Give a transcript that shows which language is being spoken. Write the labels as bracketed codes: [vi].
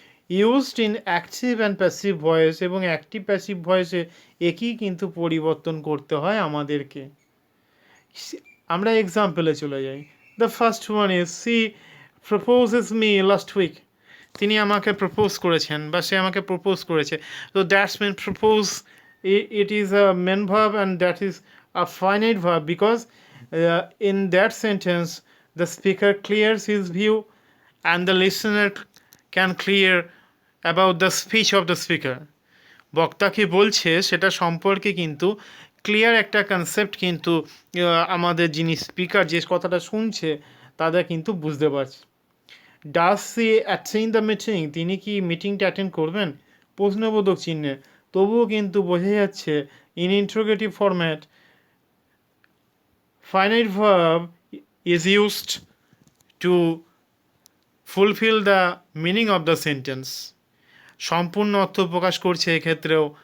[en] used in active and passive voice, [bn] এবং active passive ভয়েসে একই কিন্তু পরিবর্তন করতে হয় আমাদেরকে। আমরা এক্সাম্পলে চলে যাই। [en] The first one is she proposes me last week. [bn] তিনি আমাকে প্রপোজ করেছেন বা সে আমাকে প্রপোজ করেছে। [en] তো that's mean propose, it is a main verb and that is a finite verb because in that sentence the speaker clears his view and the listener can clear about the speech of the speaker. [bn] বক্তা কি বলছে সেটা সম্পর্কে কিন্তু clear একটা concept কিন্তু আমাদের যিনি স্পিকার যে কথাটা শুনছে তাদের কিন্তু বুঝতে পারছে। [en] does she attend the meeting, [bn] তিনি কি মিটিংটা অ্যাটেন্ড করবেন, প্রশ্নবোধক চিহ্নে, তবুও কিন্তু বোঝা যাচ্ছে [en] in interrogative format finite verb is used to fulfil the meaning of the sentence, [bn] সম্পূর্ণ অর্থ প্রকাশ করছে এক্ষেত্রেও।